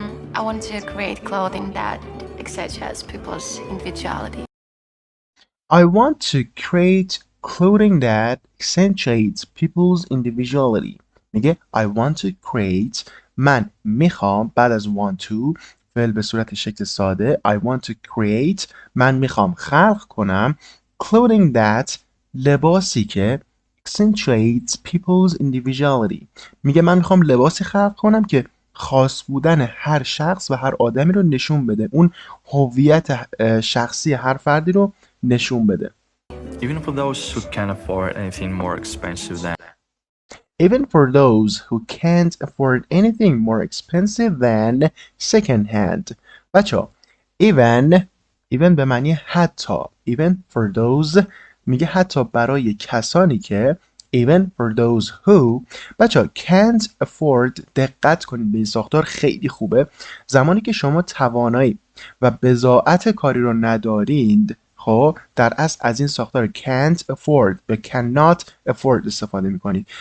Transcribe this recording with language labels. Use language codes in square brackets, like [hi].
[en] I want to create clothing that accentuates people's individuality. I want to create clothing that accentuates people's individuality. [fa] میگه [en] I want to create. [fa] من میخوام بعد از [en] want to [fa] فعل به صورت شکل ساده [en] I want to create. [fa] من میخوام خلق کنم [en] clothing that [fa] لباسی که [en] accentuates people's individuality. [fa] میگه من میخوام لباسی خلق کنم که خاص بودن هر شخص و هر آدمی رو نشون بده. اون هویت شخصی هر فردی رو نشون بده. [en] Even for those who can't afford anything more expensive than Even for those who can't afford anything more expensive than second hand. [fa] بچه even به معنی حتی. [en] Even for those [fa] میگه حتی برای کسانی که [en] even for those who [fa] بچه [en] can't afford. [fa] دقت کنید به این ساختار خیلی خوبه. زمانی که شما توانایی و بضاعت کاری رو ندارید خب در اصل از این ساختار [en] can't afford [fa] به [en] cannot afford [fa] استفاده میکنید.